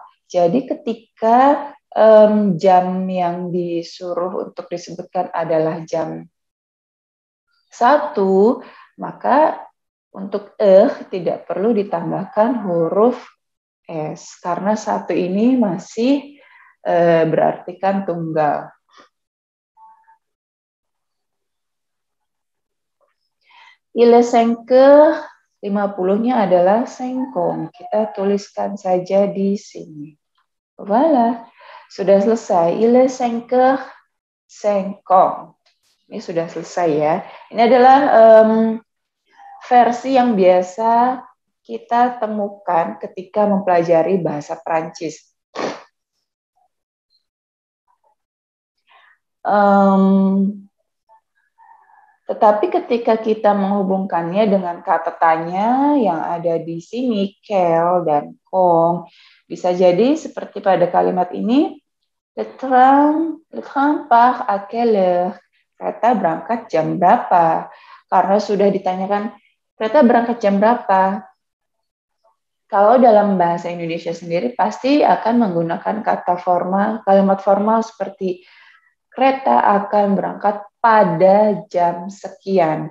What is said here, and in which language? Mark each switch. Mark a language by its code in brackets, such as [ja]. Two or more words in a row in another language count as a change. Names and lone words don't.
[id] Jadi ketika jam yang disuruh untuk disebutkan adalah jam 1, maka untuk tidak perlu ditambahkan huruf S, karena 1 ini masih berartikan tunggal. [fr] Il est 5, [id] 50-nya adalah 5. Kita tuliskan saja di sini. Voilà, sudah selesai. [fr] Il est 5, 5. [id] Ini sudah selesai ya. Ini adalah versi yang biasa kita temukan ketika mempelajari bahasa Prancis. Tetapi ketika kita menghubungkannya dengan kata tanya yang ada di sini, quel dan quand, bisa jadi seperti pada kalimat ini, [fr] le train part à quelle heure? [id] Kereta berangkat jam berapa? Karena sudah ditanyakan, kereta berangkat jam berapa? Kalau dalam bahasa Indonesia sendiri pasti akan menggunakan kata formal, kalimat formal seperti kereta akan berangkat pada jam sekian.